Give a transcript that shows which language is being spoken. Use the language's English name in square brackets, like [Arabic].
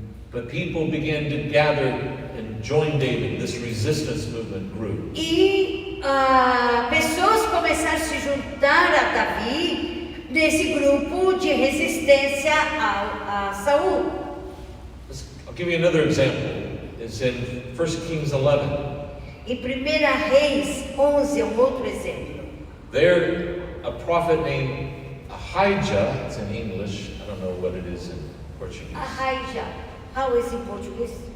[English] But people began to gather and join David. This resistance movement grew. [Portuguese] E pessoas começaram a se juntar a Davi nesse grupo de resistência a Saul. [English] I'll give you another example. It's in 1 Kings 11. [Portuguese] Em 1 Reis 11 é um outro exemplo. [English] There, a prophet named Ahijah, it's in English, I don't know what it is in Portuguese. Ahijah, how is in Português?